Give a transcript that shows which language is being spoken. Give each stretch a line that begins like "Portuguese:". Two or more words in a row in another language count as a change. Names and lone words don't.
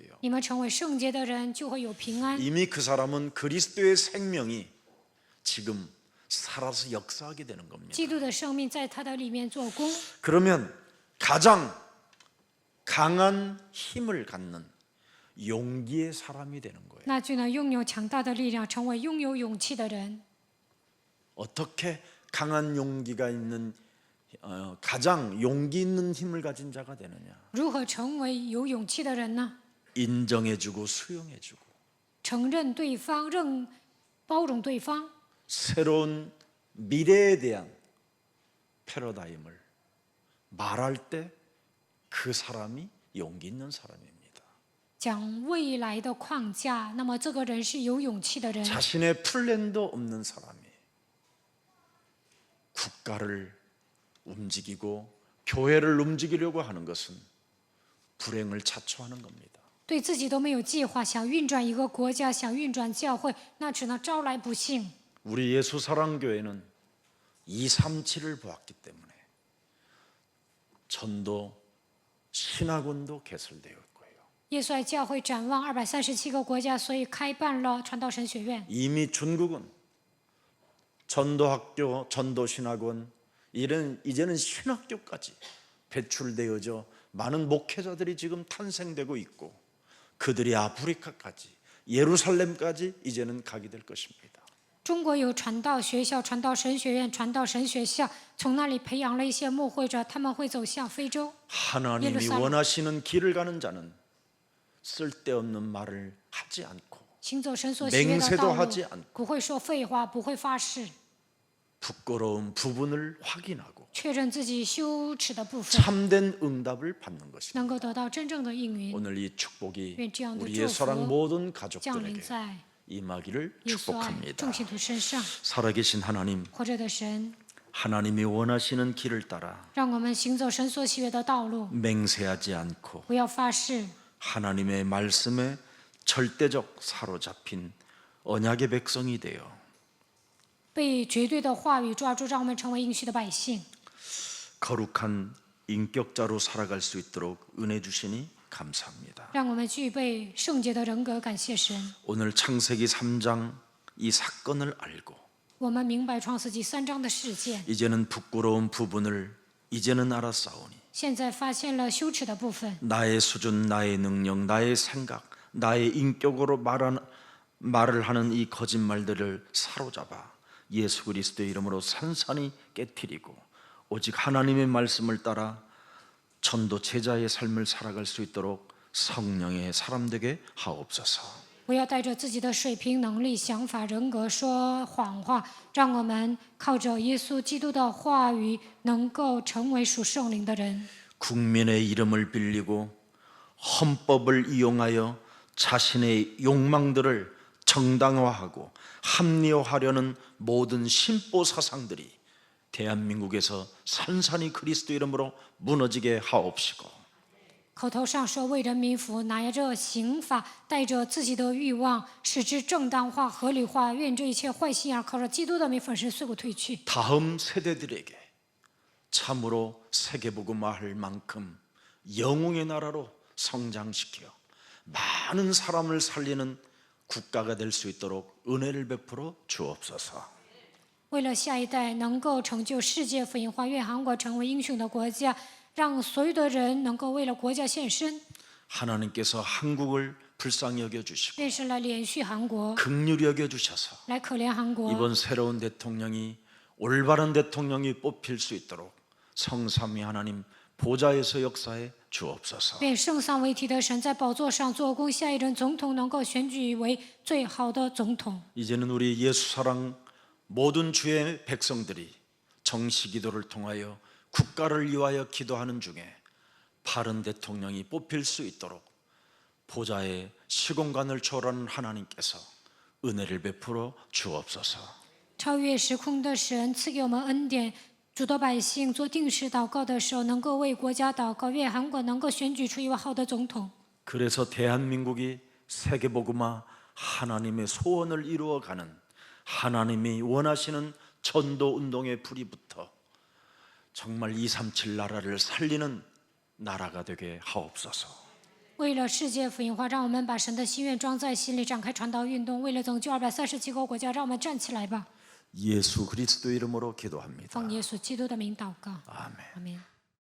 Chinese: 你们成为圣洁的人，就会有平安。
Korean: 이미 그 사람은 그리스도의 생명이 지금 살아서 역사하게 되는 겁니다.
Chinese: 基督的生命在他的里面做工。
Korean: 그러면 가장 강한 힘을 갖는 용기의 사람이 되는 거예요.
Chinese: 那就能拥有强大的力量，成为拥有勇气的人。
Korean: 어떻게 강한 용기가 있는 가장 용기 있는 힘을 가진 자가 되느냐?
Chinese: 如何成为有勇气的人呢？
Korean: 인정해주고 수용해주고
Chinese: 承认对方，包容对方，
Korean: 새로운 미래에 대한 패러다임을 말할 때 그 사람이 용기 있는 사람입니다.
Chinese: 讲未来的框架，那么这个人是有勇气的人。
Korean: 자신의 플랜도 없는 사람이 국가를 움직이고 교회를 움직이려고 하는 것은 불행을 자초하는 겁니다.
Chinese: 对自己都没有计划，想运转一个国家，想运转教会，那只能招来不幸。
Korean: 우리 예수사랑교회는 237을 보았기 때문에 전도 신학원도 개설되어 있고요.
Chinese: 耶稣爱教会展望237个国家，所以开办了传道神学院。
Korean: 이미 중국은 전도학교, 전도신학원 이제는 신학교까지 배출되어져 많은 목회자들이 지금 탄생되고 있고 그들이 아프리카까지 예루살렘까지 이제는 가게 될 것입니다.
Chinese: 中国有传道学校、传道神学院、传道神学校，从那里培养了一些牧会者，他们会走向非洲。
Korean: 하나님이 예루살렘. 원하시는 길을 가는 자는 쓸데없는 말을 하지 않고
Chinese: 行走神所喜悦的
Korean: 맹세도
Chinese: 道
Korean: 하지
Chinese: 路，
Korean: 않고
Chinese: 不会说废话，不会发誓，
Korean: 부끄러운 부분을 확인하고
Chinese: 确认自己羞耻的部分，
Korean: 참된 응답을 받는 것입니다.
Chinese: 能够得到真正的应允，
Korean: 오늘 이 축복이
Chinese: 愿这样的
Korean: 우리의
Chinese: 祝
Korean: 사랑
Chinese: 福
Korean: 모든
Chinese: 降临
Korean: 가족들에게
Chinese: 在
Korean: 임하기를
Chinese: 耶稣爱
Korean: 축복합니다.
Chinese: 众信徒身上。
Korean: 살아계신 하나님,
Chinese: 活着的神，
Korean: 하나님이 원하시는 길을 따라
Chinese: 让我们行走神所喜悦的道路，
Korean: 맹세하지 않고
Chinese: 不要发誓，
Korean: 하나님의 말씀에 절대적 사로잡힌 언약의 백성이 되어
Chinese: 被绝对的话语抓住，让我们成为应许的百姓。
Korean: 거룩한 인격자로 살아갈 수 있도록 은혜 주시니 감사합니다.
Chinese: 让我们具备圣洁的人格，感谢神。
Korean: 오늘 창세기 3장 이 사건을 알고
Chinese: 我们明白创世纪3章的事件，
Korean: 이제는 부끄러운 부분을 이제는 알았사오니
Chinese: 现在发现了羞耻的部分。
Korean: 나의 수준, 나의 능력, 나의 생각, 나의 인격으로 말을 하는 이 거짓말들을 사로잡아 예수 그리스도의 이름으로 산산히 깨트리고 오직 하나님의 말씀을 따라 전도 제자의 삶을 살아갈 수 있도록 성령의 사람 되게 하옵소서.
Chinese: 不要带着自己的水平、能力、想法、人格说谎话，让我们靠着耶稣基督的话语，能够成为属圣灵的人。
Korean: 국민의 이름을 빌리고 헌법을 이용하여 자신의 욕망들을 정당화하고 합리화하려는 모든 신보 사상들이 대한민국에서 산산이 그리스도 이름으로 무너지게 하옵시고
Chinese: 口头上说为人民服，拿着刑法，带着自己的欲望，使之正当化、合理化。愿这一切坏心眼，靠着基督的名粉身碎骨退去。
Korean: 다음 세대들에게 참으로 세계복음화할 만큼 영웅의 나라로 성장시켜 많은 사람을 살리는 국가가 될 수 있도록 은혜를 베풀어 주옵소서.
Chinese: 为了下一代能够成就世界福音化，愿韩国成为英雄的国家，让所有的人能够为了国家献身。
Korean: 하나님께서 한국을 불쌍히 여겨 주시고
Chinese: 愿神来连续韩国，
Korean: 긍휼히 여겨 주셔서
Chinese: 来可怜韩国。
Korean: 이번 새로운 대통령이 올바른 대통령이 뽑힐 수 있도록 성삼위 하나님 보좌에서 역사해 주옵소서.
Chinese: 愿圣三位一体的神在宝座上做工，下一任总统能够选举为最好的总统。
Korean: 이제는 우리 예수 사랑 모든 주의 백성들이 정시 기도를 통하여 국가를 위하여 기도하는 중에 바른 대통령이 뽑힐 수 있도록 보좌의 시공간을 초월하는 하나님께서 은혜를 베풀어 주옵소서.
Chinese: 超越时空的神赐给我们恩典，主的百姓做定时祷告的时候，能够为国家祷告，愿韩国能够选举出一位好的总统。
Korean: 그래서 대한민국이 세계복음화 하나님의 소원을 이루어가는 하나님이 원하시는 전도 운동의 불이 붙어 정말 237 나라를 살리는 나라가 되게 하옵소서.
Chinese: 为了世界福音化，让我们把神的心愿装在心里，展开传道运动。为了拯救237个国家，让我们站起来吧！
Korean: 예수 그리스도 이름으로 기도합니다.
Chinese: 奉耶稣基督的名祷告，
Korean: 아멘.
Chinese: 阿门。